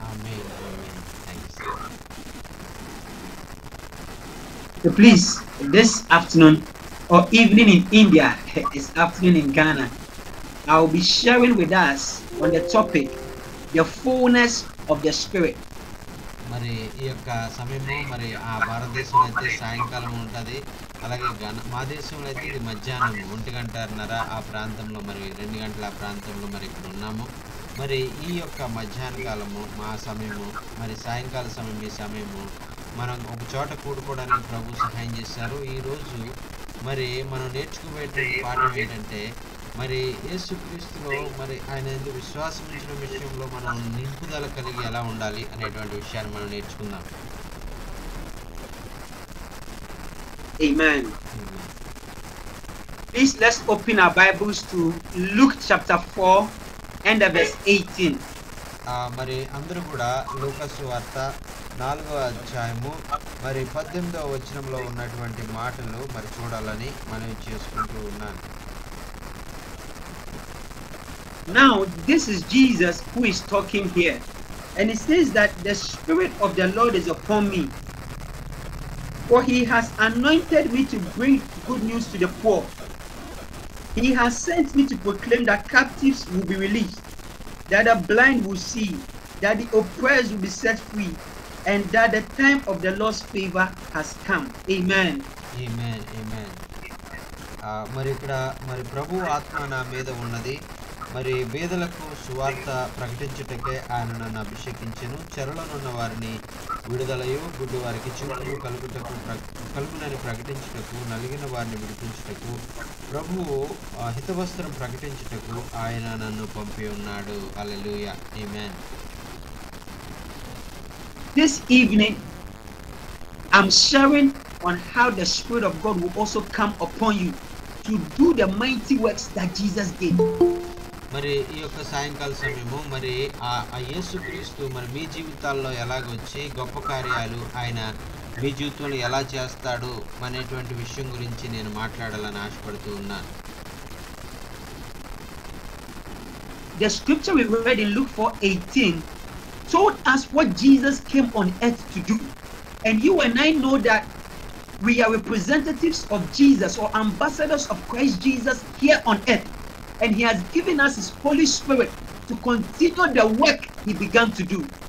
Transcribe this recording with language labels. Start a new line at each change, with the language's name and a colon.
English: Amen. Amen. Thank you sir. So please, this afternoon or evening in India, it's afternoon in Ghana, I will be sharing with us on the topic, the fullness of the Spirit.
Telugu: మరి ఈ యొక్క సమయము మరి ఆ భారతదేశంలో అయితే సాయంకాలం ఉంటుంది. అలాగే మా దేశంలో అయితే ఇది మధ్యాహ్నం 1:30 ఆ ప్రాంతంలో, మరి 2 గంటల ఆ ప్రాంతంలో మరి ఇక్కడ ఉన్నాము. మరి ఈ యొక్క మధ్యాహ్న కాలము మా సమయము, మరి సాయంకాల సమయం ఈ సమయము మనం ఒక చోట కూడుకోవడానికి ప్రభు సహాయం చేశారు. ఈరోజు మరి మనం నేర్చుకునేటువంటి పాఠం ఏంటంటే, మరి యేసుక్రీస్తులో మరి ఆయన ఎందుకు విశ్వాసం ఉంచిన విషయంలో మనం నింపుదల కలిగి ఎలా ఉండాలి అనేటువంటి విషయాన్ని మనం నేర్చుకుందాం.
English: Amen. Please let's open our Bibles to Luke chapter 4 and verse 18.
Telugu: మరి అందరూ కూడా లూకాసు వార్త 4వ అధ్యాయము మరి 18వ వచనంలో ఉన్నటువంటి మాటలు మరి చూడాలని మనవి చేసుకుంటూ ఉన్నాను.
English: Now this is Jesus who is talking here, and he says that the Spirit of the Lord is upon me, for he has anointed me to bring good news to the poor. He has sent me to proclaim that captives will be released, that the blind will see, that the oppressed will be set free, and that the time of the Lord's favor has come. Amen. Amen. Amen.
Telugu: మరి ఇక్కడ మరి ప్రభు ఆత్మ నా మీద ఉన్నది, మరి పేదలకు సువార్త ప్రకటించుటకే ఆయన నన్ను అభిషేకించెను. చెరలోనున్న వారిని విడుదలయు, గుడ్డి వారికి చూపులు కలుగునని ప్రకటించుటకు, నలిగిన వారిని విడిపించుటకు, ప్రభువు హితవస్త్రం ప్రకటించుటకు ఆయన నన్ను పంపి ఉన్నాడు. హల్లెలూయా. ఆమేన్.
English: This evening I'm sharing on how the Spirit of God will also come upon you to do the mighty works that Jesus did.
Telugu: మరి ఈ యొక్క సాయంకాల సమయము మరి ఆ యేసుక్రీస్తు మరి మీ జీవితాల్లో ఎలాగొచ్చి గొప్ప కార్యాలు ఆయన మీ జీవితంలో ఎలా చేస్తాడు అనేటువంటి విషయం గురించి నేను మాట్లాడాలని ఆశపడుతూ ఉన్నాను.
English: The scripture we read in Luke 4:18 told us what Jesus came on earth to do, and you and I know that we are representatives of Jesus or ambassadors of Christ Jesus here on earth, and he has given us his Holy Spirit to continue the work he began to do.